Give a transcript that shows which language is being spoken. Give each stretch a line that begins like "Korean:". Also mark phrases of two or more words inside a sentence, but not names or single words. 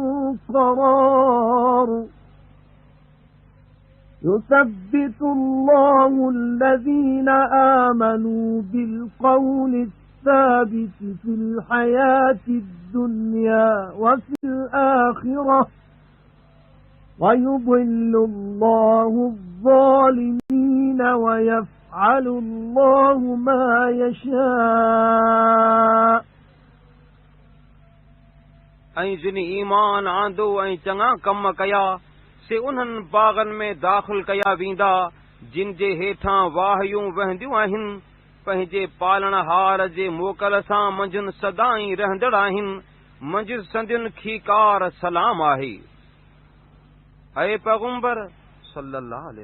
Arabic: قرار يثبت الله الذين آمنوا بالقول الثابت في الحياة الدنيا وفي الآخرة ويضل الله الظالمين ويفعل الله ما يشاء
Sindhi: ऐं जिन ईमान आंदो ऐं चङा कम कया से उन्हनि बागनि में दाख़िल कया वेंदा जिन जे हेठां वाहियूं वहंदियूं आहिनि पंहिंजे पालणहार जे मोकल सां मंझंदि सदाईं रहंदड़ आहिनि मंझि संदियुनि खीकार सलाम आहे ऐ पैगंबर
Arabic: صلى الله عليه